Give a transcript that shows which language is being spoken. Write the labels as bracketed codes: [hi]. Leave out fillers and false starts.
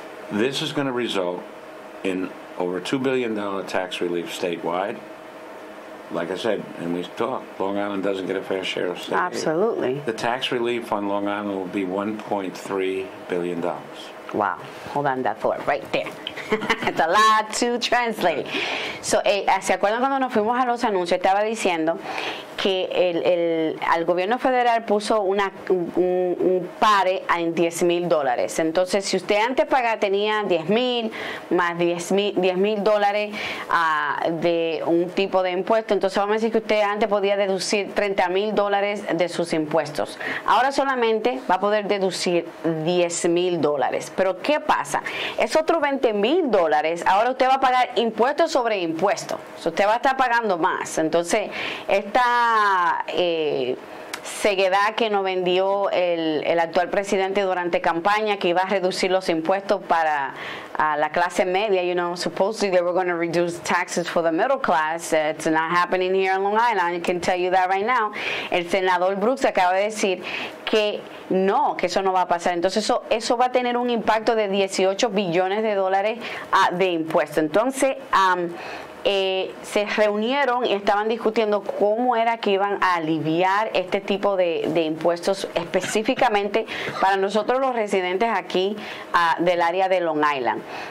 [en] This is going to result in over $2 billion tax relief statewide like I said, and we talked, Long Island doesn't get a fair share of state aid. Absolutely. The tax relief on Long Island will be $1.3 billion. Wow. Hold on that thought right there. It's a lot to translate. [es] So, ¿se acuerdan cuando nos fuimos a los anuncios? Estaba diciendo que al gobierno federal puso un pare en $10,000. Entonces, si usted antes tenía $10,000 más $10,000 de un tipo de impuesto, entonces vamos a decir que usted antes podía deducir $30,000 de sus impuestos. Ahora solamente va a poder deducir $10,000. Pero ¿qué pasa? Es otro $20,000. Ahora usted va a pagar impuestos sobre impuestos. Usted va a estar pagando más. Entonces, esta ceguedad que nos vendió el actual presidente durante campaña, que iba a reducir los impuestos para la clase media, [en] supposedly they were going to reduce taxes for the middle class. It's not happening here in Long Island. I can tell you that right now. [es] El senador Brooks acaba de decir que no, que eso no va a pasar. Entonces eso va a tener un impacto de $18 billones de impuestos. Entonces se reunieron y estaban discutiendo cómo era que iban a aliviar este tipo de impuestos específicamente para nosotros los residentes aquí del área de Long Island.